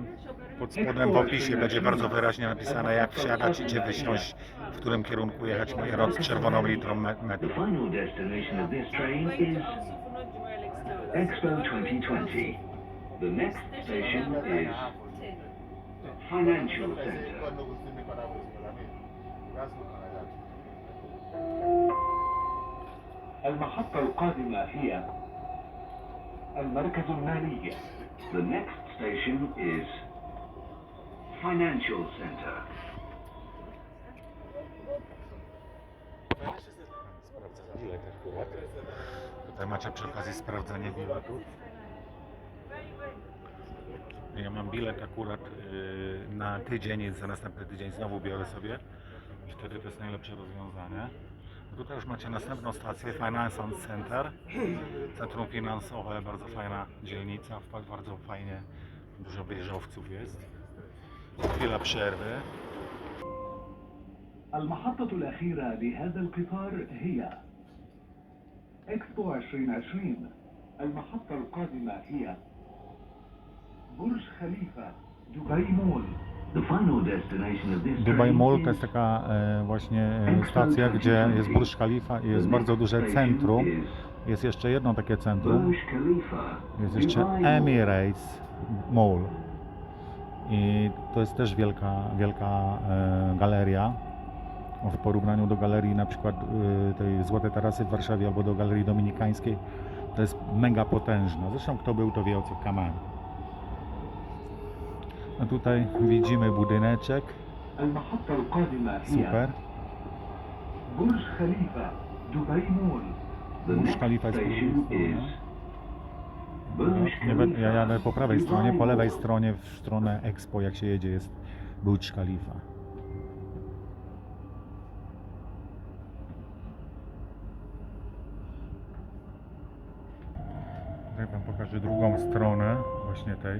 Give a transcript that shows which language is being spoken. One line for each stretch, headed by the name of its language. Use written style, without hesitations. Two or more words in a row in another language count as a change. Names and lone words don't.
Polish: Pod spodem w opisie będzie bardzo wyraźnie napisane, jak wsiadać i gdzie wysiąść, w którym kierunku jechać, mając czerwoną litrą metru.
English: The final destination of this train is Expo 2020. The next station is Financial Center.
Arabic: المحطة القادمة هي المركز المالي.
English: The next station is Financial Center.
Polish: Sprawdzę bilet akurat. Tutaj macie przy okazji sprawdzenie biletów. Ja mam bilet akurat na tydzień, za następny tydzień znowu biorę sobie i wtedy to jest najlepsze rozwiązanie. Tutaj już macie następną stację, Financial Center, centrum finansowe, bardzo fajna dzielnica, bardzo fajnie, dużo wieżowców jest. Chwila przerwy.
Arabic: المحطة الأخيرة لهذا القطار هي إكسبو 2020. المحطة القادمة هي برج خليفة دبي مول.
English: The final destination of this Dubai train Mall is
Polish: to jest taka właśnie stacja, gdzie jest Burj Khalifa i jest bardzo duże centrum. Jest jeszcze jedno takie centrum. Burj Khalifa. Jest jeszcze Dubai Mall. Emirates Mall. I to jest też wielka galeria. W porównaniu do galerii na przykład tej Złotej Tarasy w Warszawie albo do Galerii Dominikańskiej, to jest mega potężna. Zresztą kto był, to wie, o co kaman. A tutaj widzimy budyneczek.
Arabic: المحطة القادمة هي
Polish: Super.
Arabic: برج خليفة دبي مول.
English: The Burj next
Polish: Khalifa jest po drugiej
English: station
Polish: stronie.
English: is Burj
Polish: Ja jadę po prawej stronie, po Dubai lewej Mall. stronie w stronę Expo, jak się jedzie, jest Burj Khalifa. Tutaj Wam pokażę drugą stronę właśnie tej